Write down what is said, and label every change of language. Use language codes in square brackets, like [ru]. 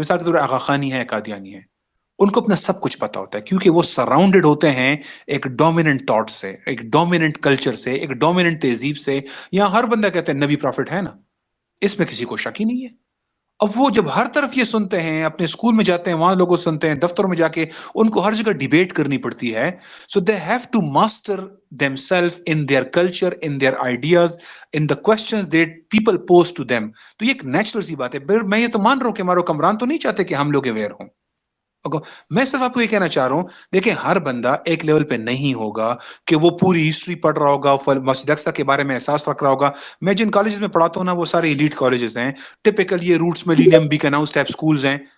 [ur] مثال کے طور پہ آغا خانی ہے، قادیانی ہے، ان کو اپنا سب کچھ پتا ہوتا ہے، کیونکہ وہ سراؤنڈڈ ہوتے ہیں ایک ڈومیننٹ تھاٹ سے، ایک ڈومیننٹ کلچر سے، ایک ڈومیننٹ تہذیب سے. یہاں ہر بندہ کہتا ہے نبی پروفٹ ہے نا، اس میں کسی کو شک ہی نہیں ہے. اب وہ جب ہر طرف یہ سنتے ہیں، اپنے اسکول میں جاتے ہیں وہاں لوگوں سنتے ہیں، دفتروں میں جا کے ان کو ہر جگہ ڈیبیٹ کرنی پڑتی ہے. [en] So they have to master themselves in their culture, in their ideas, in the questions that people pose to them. [ur] تو یہ ایک نیچرل سی بات ہے. میں یہ تو مان رہا ہوں کہ ہمارے حکمران تو نہیں چاہتے کہ ہم لوگ اویئر ہوں. میں صرف آپ کو یہ کہنا چاہ رہا ہوں، دیکھیں ہر بندہ ایک لیول پہ نہیں ہوگا کہ وہ پوری ہسٹری پڑھ رہا ہوگا، مسجد اقصی کے بارے میں احساس رکھ رہا ہوگا. میں جن کالجز میں پڑھاتا ہوں نا، وہ سارے ایلیٹ کالجز ہیں، ٹپیکل یہ روٹس ملینیم بیکناؤز ٹائپ سکولز ہیں.